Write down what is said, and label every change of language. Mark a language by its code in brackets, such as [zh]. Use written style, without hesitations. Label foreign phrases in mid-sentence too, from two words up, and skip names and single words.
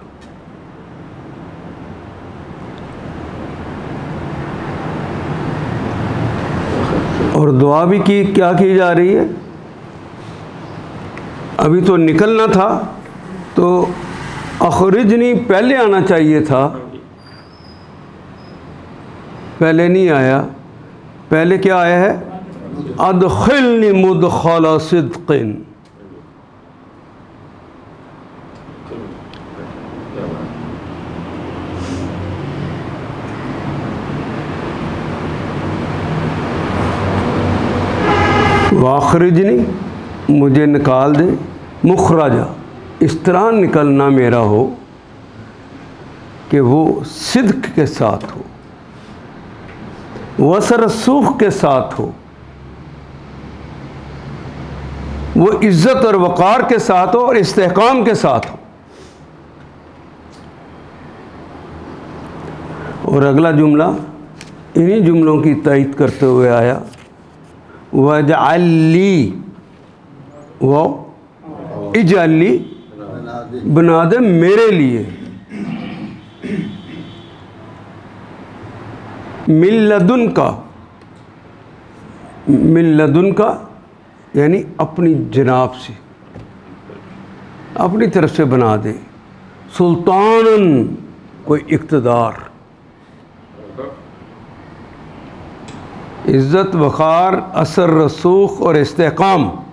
[ur] اور دعا بھی کیا کی جا رہی ہے. ابھی تو نکلنا تھا تو اخرجنی پہلے آنا چاہیے تھا، پہلے نہیں آیا. پہلے کیا آیا ہے? [ar] أدخلني مدخل صدق. वाख़रिजनी, [ur] مجھے نکال دے، مخرجاً، اس طرح نکلنا میرا ہو کہ وہ صدق کے ساتھ ہو, وہ اثر رسوخ کے ساتھ ہو، وہ عزت اور وقار کے ساتھ ہو اور استحکام کے ساتھ ہو. اور اگلا جملہ انہی جملوں کی تائید کرتے ہوئے آیا, واجعلنی، وہ اجعلنی، بنا دے میرے لیے, [ar] من لدنك، من لدنك [ur] یعنی اپنی جناب سے، اپنی طرف سے بنا دے، سلطاناً، کوئی اقتدار، عزت وقار، اثر رسوخ اور استحکام.